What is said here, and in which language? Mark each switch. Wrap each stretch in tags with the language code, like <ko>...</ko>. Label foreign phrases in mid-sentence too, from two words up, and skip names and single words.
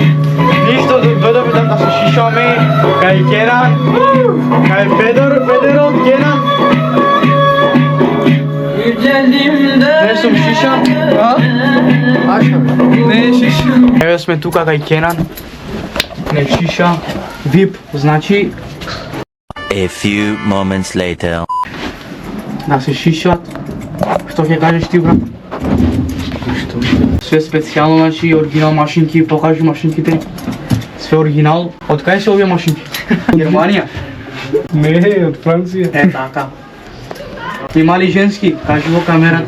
<mk>Ништо, дојдовме да се шишаме кај Кенан, кај Педерот Кенан. Не сум шишам, а? Ашам, не шишам. Еве сме тука кај Кенан, не шиша, VIP, значи</mk> <en>A few moments later.</en> <mk>да се шишат. Што ќе кажеш ти, брат? Што? Све специјално, значи оригинал машинки, покажи машинките. Све оригинал. Од кај се овие машинки? Германија? Не, од Франција. Е, така. Има ли женски? Кажи во камерата.</mk>